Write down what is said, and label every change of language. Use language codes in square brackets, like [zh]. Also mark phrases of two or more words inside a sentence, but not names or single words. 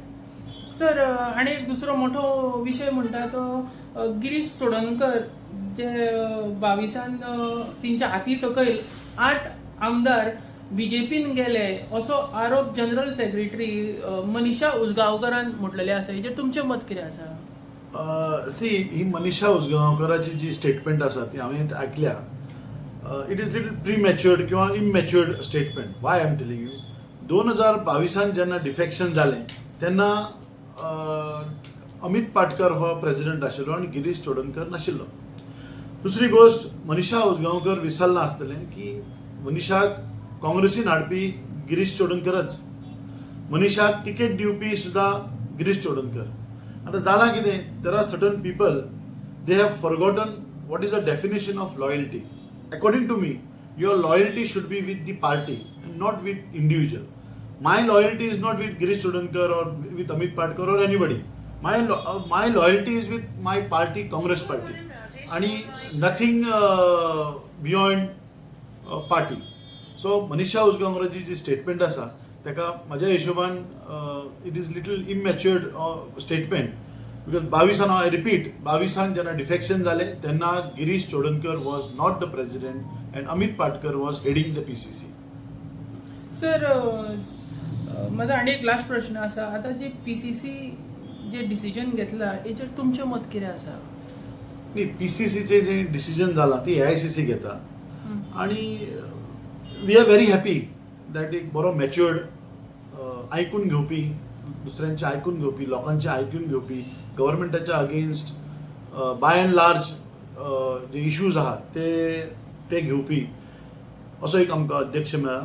[kok] सर, आणि एक दुसरो मोठो विशय म्हणटा तो गिरीश चोडणकर जे 22 तेंच्या हाती सकयल 8 आमदार BJPन गेले असो आरोप जनरल सेक्रेटरी मनीषा उजगांवकरान म्हटलेले आसा. हेजेर तुमचें मत कितें आसा? ही मनीषा उजगांवकराची जी स्टेटमेंट आसा ती हांवें आयकल्या. [en] It is little prematured किंवा immatured statement. Why I am telling you, [kok] 2022 जेन्ना डिफेक्शन जालें तेन्ना अमित पाटकर हो प्रेसिडेंट आशिल्लो आणि गिरीश चोडणकर नाशिल्लो. दुसरी गोष्ट, मनीषा उजगांवकर विसरना आसतलें की मनीषाक काँग्रेसीन हाडपी गिरीश चोडणकरच, मनीषाक तिकेट दिवपी सुद्धा गिरीश चोडणकर. आता जालां कितें, [en] There are certain people they have forgotten what is the definition of loyalty. According to me, your loyalty should be with the party and not with individual. My loyalty is not with Girish Chodankar or with Amit Patkar or anybody. My loyalty is with my party, Congress party, and nothing beyond party. [kok] So Manisha Uzgaonkarची जी स्टेटमेंट आसा ताका म्हज्या हिशोबान [en] it is little immature statement. Because 22 I repeat, 22 [kok] जेन्ना डिफेक्शन जाले तेन्ना [en] गिरीश चोडणकर was not the president and Amit Patkar was heading the PCC. [kok] सर, माझा आणि एक लास्ट प्रश्न आसा. आता जे PCC जे डिसिजन घेतला हेजेर तुमचें मत कितें आसा? न्ही, PCCचे जे डिसिजन जाला ती AICC घेता आणि [en] we are very happy that [kok] एक बरो मॅच्युअर्ड आयकून घेवपी, दुसऱ्यांचे आयकून घेवपी, लोकांचे आयकून घेवपी, गव्हर्नमेंटाच्या अगेन्स्ट [en] by and large [kok] जे इश्यूज आहात ते घेवपी असो एक आमकां अध्यक्ष मेळ्ळा.